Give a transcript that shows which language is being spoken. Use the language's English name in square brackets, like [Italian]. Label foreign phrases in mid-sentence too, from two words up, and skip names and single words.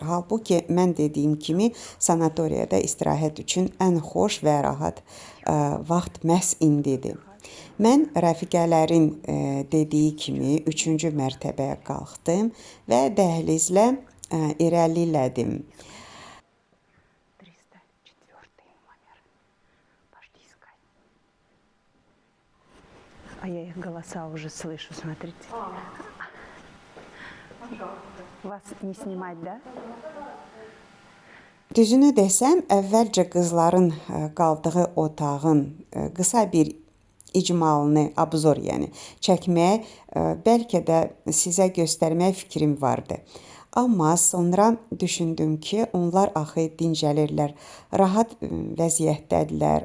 [Azerbaijani] Halbuki mən dediyim kimi sanatoriyada istirahət üçün ən xoş və rahat vaxt məhz indidir. Mən rəfiqələrin dediyi kimi 3-cü mərtəbəyə qalxdım və dəhlizlə irəlilədim. [Russian] А я их голоса уже слышу, смотрите. Вас не снимать, да? [Azerbaijani] Düzünü desəm, əvvəlcə qızların qaldığı otağın qısa bir icmalını, abzor yəni çəkmək, bəlkə də sizə göstərmək fikrim vardı. Amma sonra düşündüm ki, onlar axı dincəlirlər, rahat vəziyyətdədirlər.